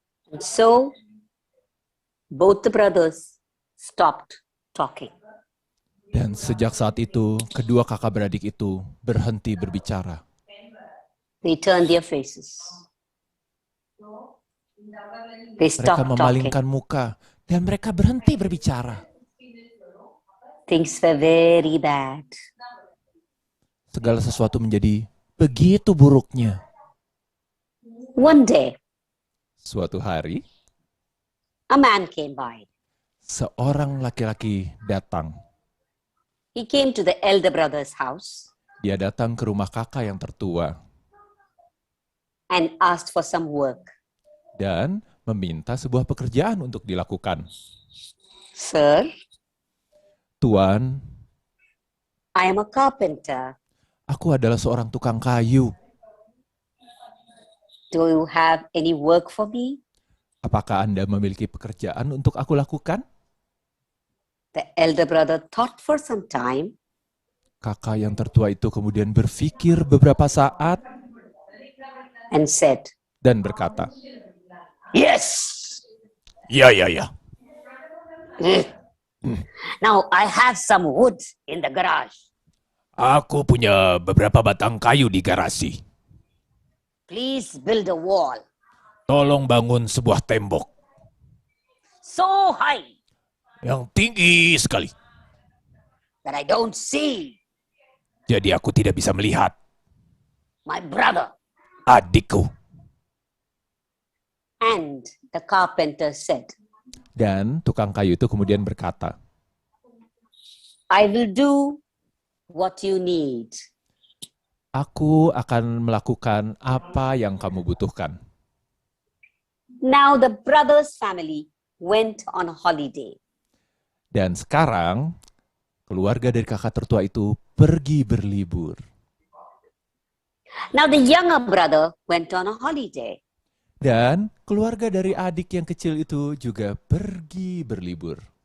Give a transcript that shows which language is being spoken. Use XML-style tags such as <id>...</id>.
<en>And so, both the brothers stopped talking.</en> <id>Dan sejak saat itu, kedua kakak beradik itu berhenti berbicara.</id> <en>They turned their faces. They</en> <id>Mereka</id> <en>stopped talking.</en> <id>memalingkan muka dan mereka berhenti berbicara.</id> <en>Things were very bad.</en> <id>Segala sesuatu menjadi begitu buruknya.</id> <en>One day,</en> <id>Suatu hari,</id> <en>a man came by.</en> <id>seorang laki-laki datang.</id> <en>He came to the elder brother's house</en> <id>Dia datang ke rumah kakak yang tertua</id> <en>and asked for some work.</en> <id>dan meminta sebuah pekerjaan untuk dilakukan.</id> <en>Sir,</en> <id>Tuan,</id> <en>I am a carpenter.</en> <id>aku adalah seorang tukang kayu.</id> <en>Do you have any work for me?</en> <id>Apakah Anda memiliki pekerjaan untuk aku lakukan?</id> <en>The elder brother thought for some time</en> <id>Kakak yang tertua itu kemudian berpikir beberapa saat</id> <en>and said,</en> <id>dan berkata,</id> <en>Yes!</en> <id>Ya, ya, ya.</id> <en>Now I have some wood in the garage.</en> <id>Aku punya beberapa batang kayu di garasi.</id> <en>Please build a wall</en> <id>Tolong bangun sebuah tembok</id> <en>so high</en> <id>yang tinggi sekali.</id> <en>that I don't see</en> <id>Jadi aku tidak bisa melihat</id> <en>my brother.</en> <id>adikku.</id> <en>And the carpenter said,</en> <id>Dan tukang kayu itu kemudian berkata,</id> <en>I will do what you need.</en> <id>aku akan melakukan apa yang kamu butuhkan.</id> <en>Now the brother's family went on a holiday.</en> <id>Dan sekarang, keluarga dari kakak tertua itu pergi berlibur.</id> <en>Now the younger brother went on a holiday.</en> <id>Dan keluarga dari adik yang kecil itu juga pergi berlibur.</id>